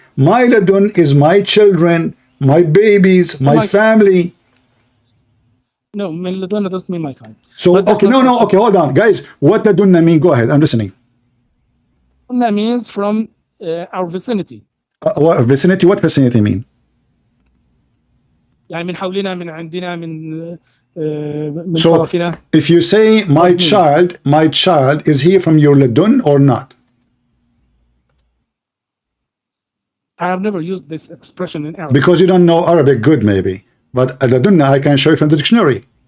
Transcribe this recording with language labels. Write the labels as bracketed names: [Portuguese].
[English] My ladun is my children, my babies, my family. No, min ladunna doesn't mean my kind. So, But that's okay, not okay, hold on. Guys, what ladunna mean? Go ahead, I'm listening. That means from our vicinity. What vicinity? What vicinity mean? [Arabic] يعني من حولنا من عندنا من [English] So, [Arabic] طرفنا. [English] if you say my child, is he from your ladun or not? I have never used this expression in Arabic. Because you don't know Arabic good, maybe. But ladunna, I can show you from the dictionary.